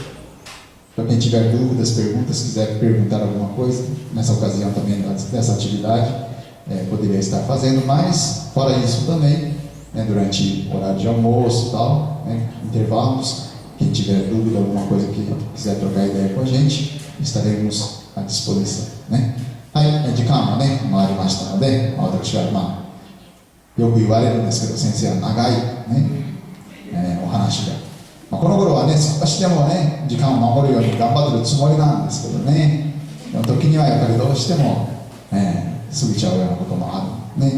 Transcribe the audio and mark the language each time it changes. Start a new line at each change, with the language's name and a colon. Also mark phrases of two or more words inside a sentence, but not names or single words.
Portuguese: Para quem tiver dúvidas, perguntas, quiser perguntar alguma coisa, nessa ocasião também dessa atividade, poderia estar fazendo, mas fora isso também, né, durante o horário de almoço e tal, né, intervalos, quem tiver dúvida, alguma coisa que quiser trocar ideia com a gente, estaremos à disposição, né.
Japanese: はい、時間もね、回りましたので、私はよく言われるんですけど、先生は長い、ね、お話が、この頃はね、少しでもね、時間を守るように頑張ってるつもりなんですけどね、でも時にはやっぱりどうしても、過ぎちゃうようなこともあるね。